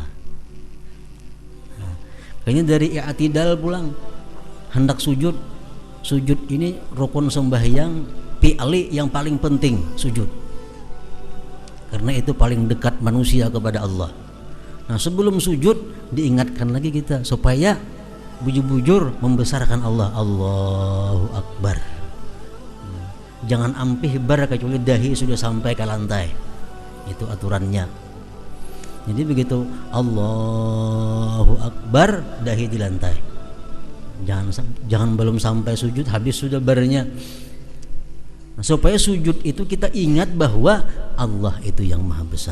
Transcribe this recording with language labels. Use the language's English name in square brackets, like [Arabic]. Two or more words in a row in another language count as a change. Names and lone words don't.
[Banjar] Nah, kayaknya dari i'tidal pulang, hendak sujud ini rukun sembahyang fi'li yang paling penting, sujud. [Indonesian] Karena itu paling dekat manusia kepada Allah. [Banjar] Nah, sebelum sujud diingatkan lagi kita supaya bujur-bujur membesarkan Allah. Allahu Akbar. Jangan ampih bar kecuali dahi sudah sampai ke lantai. [Indonesian] Itu aturannya. Jadi begitu Allahu Akbar, dahi di lantai. [Banjar] Jangan belum sampai sujud habis sudah barnya. [Indonesian] Nah, supaya sujud itu kita ingat bahwa Allah itu yang maha besar.